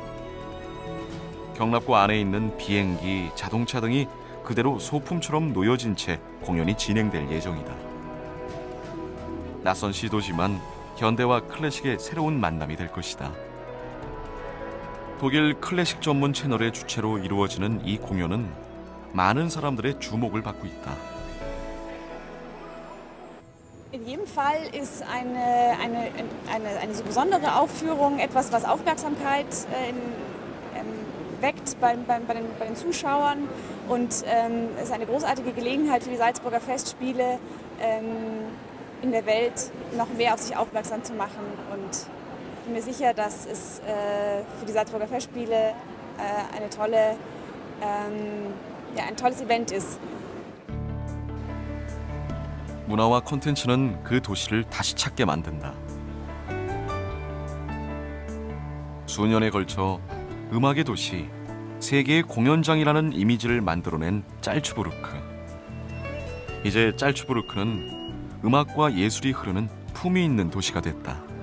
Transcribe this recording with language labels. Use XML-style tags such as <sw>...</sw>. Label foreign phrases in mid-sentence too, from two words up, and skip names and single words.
<ko>경납고 안에 있는 비행기, 자동차 등이 그대로 소품처럼 놓여진 채 공연이 진행될 예정이다. 낯선 시도지만 현대와 클래식의 새로운 만남이 될 것이다. 독일 클래식 전문 채널의 주최로 이루어지는 이 공연은 많은 사람들의 주목을 받고 있다.</ko> <de>In jedem Fall ist eine so besondere Aufführung etwas, was Aufmerksamkeit weckt bei den Zuschauern und es ist eine großartige Gelegenheit für die Salzburger Festspiele in der Welt noch mehr auf sich aufmerksam zu machen und ich bin mir sicher, dass es für die Salzburger Festspiele ein tolles Event ist.</de> <ko>문화와 콘텐츠는 그 도시를 다시 찾게 만든다. 수년에 걸쳐 음악의 도시, 세계의 공연장이라는 이미지를 만들어낸 짤츠부르크. 이제 짤츠부르크는 음악과 예술이 흐르는 품위 있는 도시가 됐다.</ko>